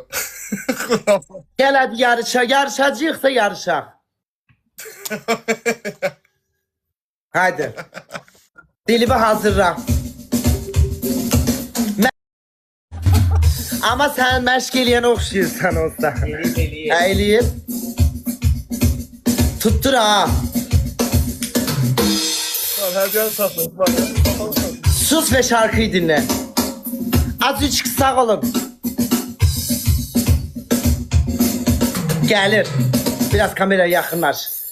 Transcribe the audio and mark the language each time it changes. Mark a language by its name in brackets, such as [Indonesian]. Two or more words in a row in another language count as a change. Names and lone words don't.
[Azerbaijani] Gəl hadi yarışacağıq yarışaq. Hadi. Dilimi hazırla. Ama sən məşq eləyən oxşayırsan olsa. Eləyib. [Turkish] Tuttur ha. Sus ve şarkıyı dinle. Azıcık sağ olun. Gelir. Biraz kameraya yakınlaş.